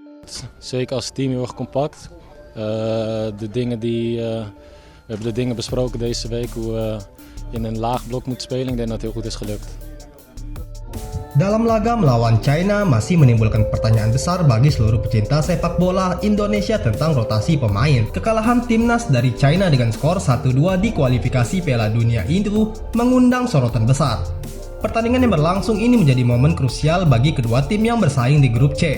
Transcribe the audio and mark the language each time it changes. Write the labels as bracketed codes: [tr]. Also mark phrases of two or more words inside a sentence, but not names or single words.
[nl] goed. Zeker als team heel erg compact. We hebben de dingen besproken deze week, hoe we in een laag blok moeten spelen. Ik denk dat het heel goed is gelukt. [id] Dalam laga melawan China masih menimbulkan pertanyaan besar bagi seluruh pecinta sepak bola Indonesia tentang rotasi pemain. Kekalahan timnas dari China dengan skor 1-2 di kualifikasi Piala Dunia itu mengundang sorotan besar. Pertandingan yang berlangsung ini menjadi momen krusial bagi kedua tim yang bersaing di grup C.